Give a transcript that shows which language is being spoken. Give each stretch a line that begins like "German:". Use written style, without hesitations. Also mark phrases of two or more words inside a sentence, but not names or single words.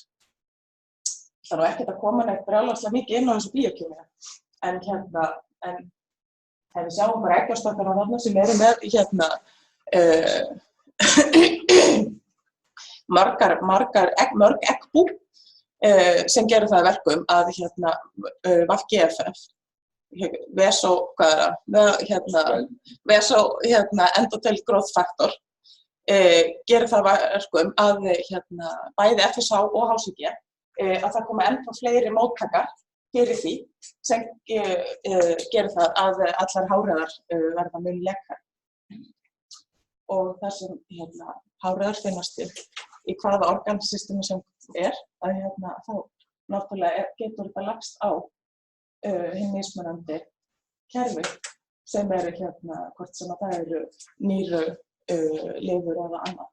Icelandic: Það er ekkert að koma neitt brjálæðislega mikið inn á þessu bíókemíu, en við sjáum bara eggjastokkana þarna sem eru með mörg eggbú sem gerir það að verkum að VGFF,
English: endothelial growth factor,
Icelandic: gerir það að verkum að bæði FSH og HCG að það koma ennþá fleiri móttakar fyrir því sem gerir það að allar háræðar verða mun lekari. Og þar sem háræðar finnast í hvaða organsystemi sem að þá náttúrulega getur þetta lagst á hinn mismunandi kerfi sem eru hvort sem að það eru nýru, lifur eða annað.